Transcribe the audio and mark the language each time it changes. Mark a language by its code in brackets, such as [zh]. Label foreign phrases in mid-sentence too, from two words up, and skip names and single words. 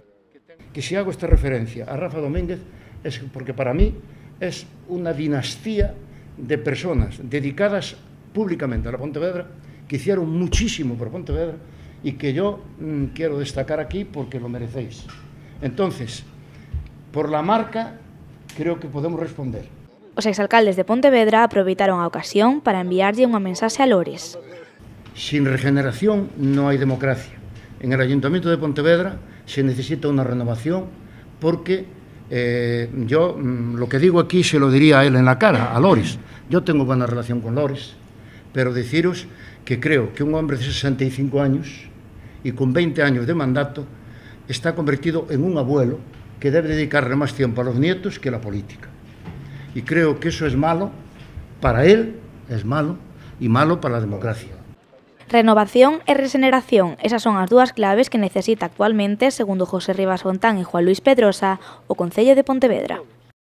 [es] Que si hago esta referencia a Rafa Domínguez es porque para mí es una dinastía de personas dedicadas públicamente a la Pontevedra, que hicieron muchísimo por Pontevedra y que yo quiero destacar aquí porque lo merecéis. Entonces, por la marca, creo que podemos responder. [gl] Os exalcaldes de Pontevedra aproveitaron a ocasión para enviarlle unha mensaxe a Lores. [es] Sin regeneración no hay democracia. En el Ayuntamiento de Pontevedra se necesita una renovación porque yo lo que digo aquí se lo diría a él en la cara, a Lores. Yo tengo buena relación con Lores, pero deciros que creo que un hombre de 65 años y con 20 años de mandato está convertido en un abuelo que debe dedicarle más tiempo a los nietos que a la política. Y creo que eso es malo para él, es malo, y malo para la democracia. [gl] Renovación e rexeneración, esas son as dúas claves que necesita actualmente, segundo José Rivas Fontán e Juan Luis Pedrosa, o Concello de Pontevedra.